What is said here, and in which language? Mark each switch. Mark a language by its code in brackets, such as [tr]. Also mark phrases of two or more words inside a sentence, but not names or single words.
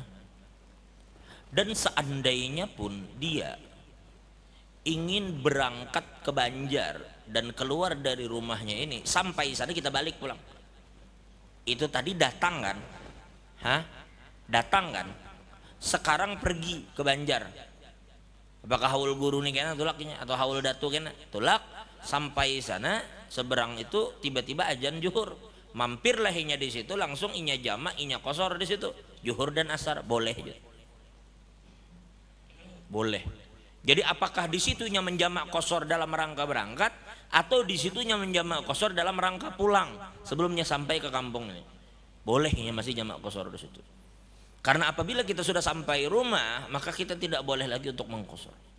[id] Dan seandainya pun dia ingin berangkat ke Banjar dan keluar dari rumahnya ini, sampai sana kita balik pulang. Itu tadi datang kan? Hah? Datang kan? Sekarang pergi ke Banjar. [bjn] Apakah haul guru nih kena tulaknya atau haul datu kena? Tulak sampai sana seberang itu tiba-tiba azan zuhur. Mampirlah inya di situ, langsung inya jamak, inya kosor di situ. [id] Zuhur dan asar boleh. Boleh. Jadi apakah di situnya menjamak kosor dalam rangka berangkat atau di situnya menjamak kosor dalam rangka pulang sebelumnya sampai ke kampung ini? Bolehnya masih jamak kosor di situ. Karena apabila kita sudah sampai rumah, maka kita tidak boleh lagi untuk mengkosor.